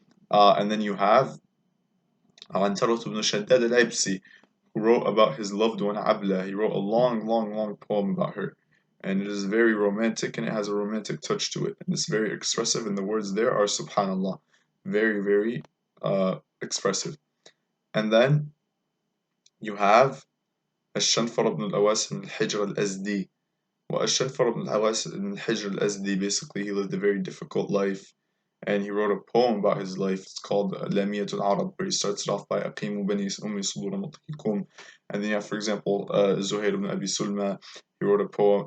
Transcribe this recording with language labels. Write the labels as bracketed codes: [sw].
[en] And then you have Antarot ibn Shaddad al-Aibsi, who wrote about his loved one Abla. He wrote a long, long, long poem about her. And it is very romantic and it has a romantic touch to it. And it's very expressive, and the words there are subhanallah. Very, very expressive. [ar] And then you have الشنفر بن الأواس بن الحجر الأزدي. [en] والشنفر بن الأواس بن الحجر الأزدي, basically he lived a very difficult life, and he wrote a poem about his life. It's called لامية العرب, where he starts it off by [ar] أقيموا بني أمي صدور مطلقكم. [en] And then you have, for example, Zuhair ibn Abi Sulma. He wrote a poem.